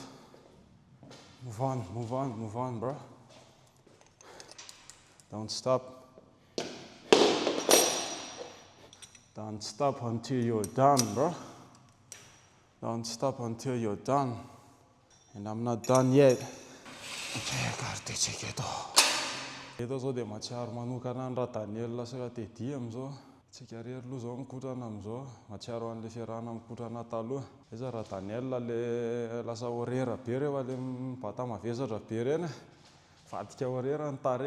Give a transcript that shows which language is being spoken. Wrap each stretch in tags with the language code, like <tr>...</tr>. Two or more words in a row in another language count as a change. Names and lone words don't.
<en>Move on, move on, move on, bro. Don't stop. Don't stop until you're done, bro. Don't stop until you're done. And I'm not done yet.</en> <mg>Eto zao dia mahatsiaro manokana ny Radaniel sy Ratedy amin'izao. Tsika rery aloha zao mikotrana amin'izao. Mahatsiaro an'ilay fiarahana mikotrana taloha. Iza Radaniel le lasa horaire be rehefa le mibata mavesatra be reny. Vadika horaire ny tarehy.</mg>